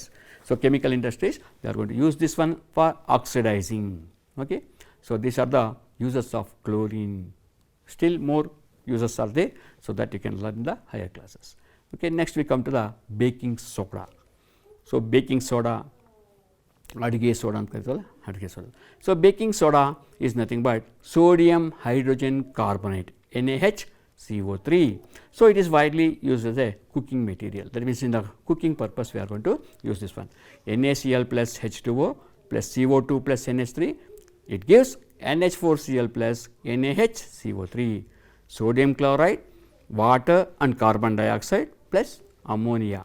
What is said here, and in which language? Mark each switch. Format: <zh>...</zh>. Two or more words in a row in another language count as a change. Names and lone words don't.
<en>So, chemical industries they are going to use this one for oxidizing. Okay. So, these are the uses of chlorine. Still more uses are there, so that you can learn in the higher classes. Okay. Next we come to the baking soda. So, baking soda,</en> <kn>ಅಡಿಗೆ ಸೋಡಾ ಅಂತ ಕರೀತಲ್ಲ, ಅಡಿಗೆ ಸೋಡಾ.</kn> <en>So, baking soda is nothing but sodium hydrogen carbonate, NaHCO3. So, it is widely used as a cooking material, that means in the cooking purpose we are going to use this one. NaCl plus H2O plus CO2 plus NH3, it gives NH4Cl plus NaHCO3, sodium chloride, water and carbon dioxide plus ammonia.</en>